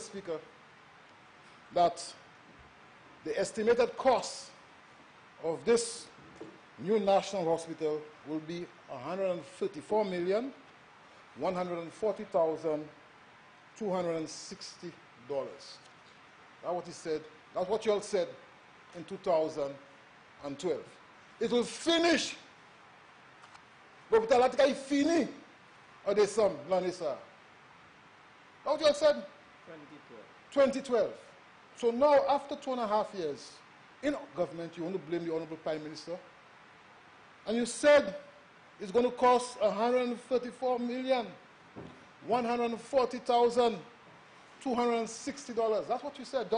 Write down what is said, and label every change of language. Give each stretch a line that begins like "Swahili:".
English: Speaker, that the estimated cost of this new national hospital will be $134,140,260. That's what he said. That's what you all said in 2012. It will finish.
French: L'hôpital là est fini en décembre l'année ça.
English: That's what you all said. 2012. So now, after 2.5 years in government, you want to blame the Honorable Prime Minister, and you said it's going to cost $134,140,260. That's what you said.